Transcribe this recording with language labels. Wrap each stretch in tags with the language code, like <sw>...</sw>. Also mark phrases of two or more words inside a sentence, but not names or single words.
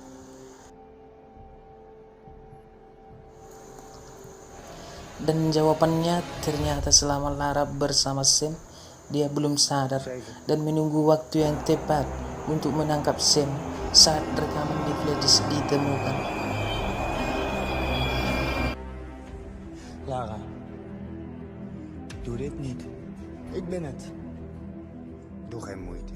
<id>Dan jawabannya ternyata selama Lara bersama Sam, dia belum sadar dan menunggu waktu yang tepat untuk menangkap Sam saat rekaman di</id> <en>flash disk</en> <id>ditemukan.</id> <nl>Lara, doe dit niet. Ik ben het. Doe geen moeite.</nl>